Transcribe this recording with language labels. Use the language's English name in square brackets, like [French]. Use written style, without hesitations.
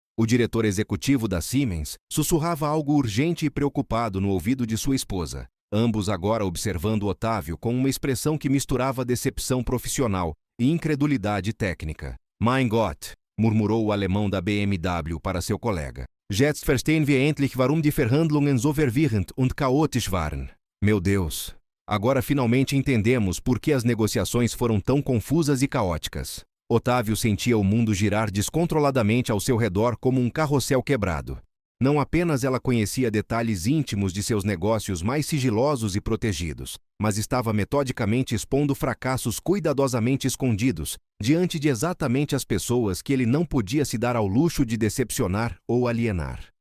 [Portuguese] O diretor executivo da Siemens sussurrava algo urgente e preocupado no ouvido de sua esposa, ambos agora observando Otávio com uma expressão que misturava decepção profissional e incredulidade técnica. [German] Mein Gott! [Portuguese] Murmurou o alemão da BMW para seu colega. [German] Jetzt verstehen wir endlich warum die Verhandlungen so verwirrend und chaotisch waren. [Portuguese] Meu Deus! Agora finalmente entendemos por que as negociações foram tão confusas e caóticas. Otávio sentia o mundo girar descontroladamente ao seu redor como um carrossel quebrado. Não apenas ela conhecia detalhes íntimos de seus negócios mais sigilosos e protegidos, mas estava metodicamente expondo fracassos cuidadosamente escondidos diante de exatamente as pessoas que ele não podia se dar ao luxo de decepcionar ou alienar.